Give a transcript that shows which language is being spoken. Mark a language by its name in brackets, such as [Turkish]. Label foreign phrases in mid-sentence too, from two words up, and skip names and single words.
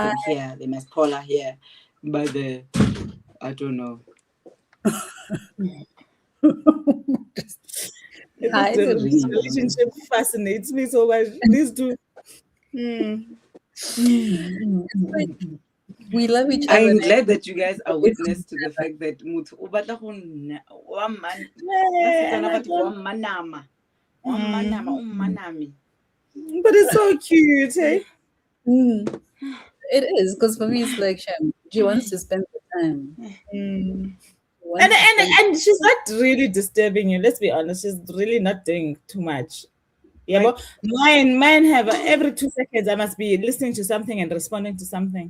[English] them here. They must call her here. But I don't know. Hi, This relationship fascinates me so much. These two. We love each other. I'm glad that you guys are witness to the fact that [Tswana] motho o batla go nna wa man Basetsana ba tlo wa manama. Wa manama, o mmaname. [English] But it's so cute, eh? It is because for me it's like she wants to spend the time. And she's not really disturbing you. Let's be honest. She's really not doing too much. Yeah, but mine have every 2 seconds I must be listening to something and responding to something.